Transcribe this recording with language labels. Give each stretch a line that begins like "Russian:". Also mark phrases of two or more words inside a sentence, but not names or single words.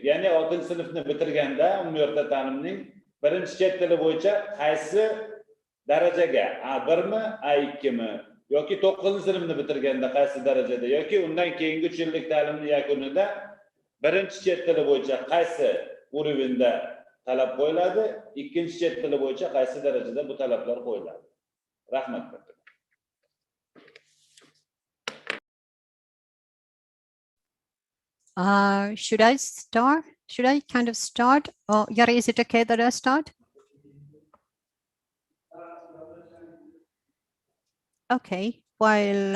Uzbek: Ya'ni 6-sinfni bitirganda umumiy o'rta ta'limning birinchi chet tili bo'yicha qaysi darajaga, A1 mi, A2 mi yoki 9-sinfni bitirganda qaysi darajada yoki undan keyingi 3 yillik ta'limning yakunida birinchi chet tili bo'yicha qaysi urovenda talab qo'yiladi, ikkinchi chet tili bo'yicha qaysi darajada bu talablar qo'yiladi. Rahmat.
English: Should I start? Should I kind of start? Oh, Yari, is it okay that I start? Okay. While